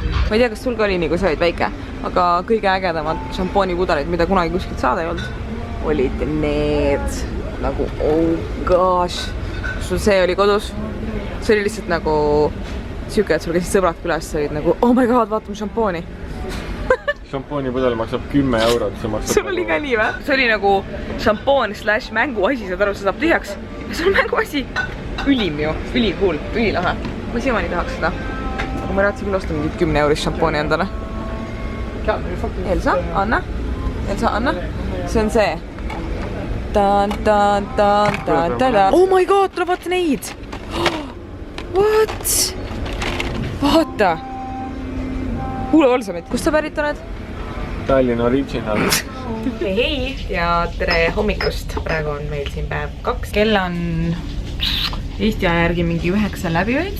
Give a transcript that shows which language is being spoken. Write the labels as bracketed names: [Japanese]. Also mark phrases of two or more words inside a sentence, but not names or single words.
[Estonian] Ma ei tea, kas sul ka oli nii, kui sa olid väike, aga kõige ägedamad šampoonipudeleid, mida kunagi kuskilt saada ei olnud, olid need nagu, [English] oh gosh, [Estonian] sul see oli kodus. See oli lihtsalt nagu siuke, et sul käisid sõbrad külas, sa olid nagu, [English] oh my god, [Estonian] vaatame šampooni. šampoonipudel maksab 10 €. Sul oli ka nii või? See oli nagu šampoon / mänguasi, saad aru, see saab tühjaks. See on mänguasi. Ülim ju, ülikuul, ülilahe. Ma siiamaani tahaks seda. Aga ma raatsin küll osta mingit 10 € šampooni endale. Elsa, Anna. Elsa, Anna. See on see. [English] Oh my god, [Estonian] tuleb vaata neid. What? Vaata. Huulevalsamid. Kust sa pärit oled? Tallinna Original. Hei ja tere hommikust. Praegu on meil siin päev 2. Kell on Eesti aja järgi mingi 9 läbivaid.